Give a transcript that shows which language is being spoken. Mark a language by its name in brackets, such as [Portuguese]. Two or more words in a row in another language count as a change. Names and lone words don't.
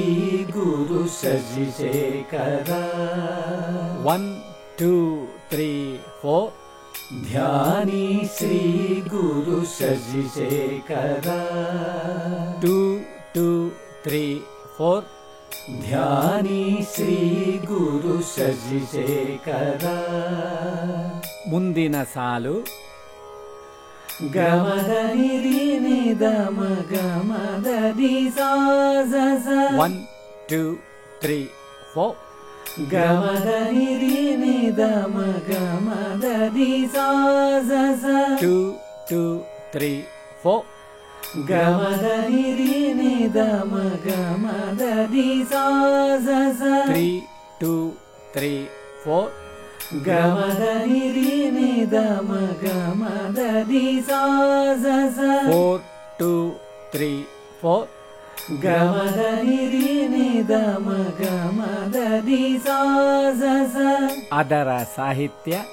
[Kannada] ಗುರು ಶಶಿಶೇಖರ 1 2 3 4 ಧ್ಯಾನಿ ಶ್ರೀ ಗುರು ಶಶಿಶೇಖರ 2 2 3 4 ಧ್ಯಾನಿ ಶ್ರೀ ಗುರು ಶಶಿಶೇಖರ ಮುಂದಿನ ಸಾಲು ಗಮದ ನಿರಿ ನಿದಮ ಗಮದ ದಿ ಸಾ ಸ 1 2 3 4 ಗಮದ ನಿರಿ ನಿದಮ ಗಮದ ದಿ ಸಾ ಸ 2 2 3 4 ಗಮದ ನಿರಿ ನಿದಮ ಗಮದ ದಿ ಸಾ ಸ 3 2 3 4 ಗಮದ ನಿರಿ ನಿದಮ ಗಮದ ದಿ ಸಾ ಸ 4 2 3 4 ಗಮದ ನಿರಿ ನಿದಮ ಗಮದ ದಿ ಸಾ ಸ ಅದರ ಸಾಹಿತ್ಯ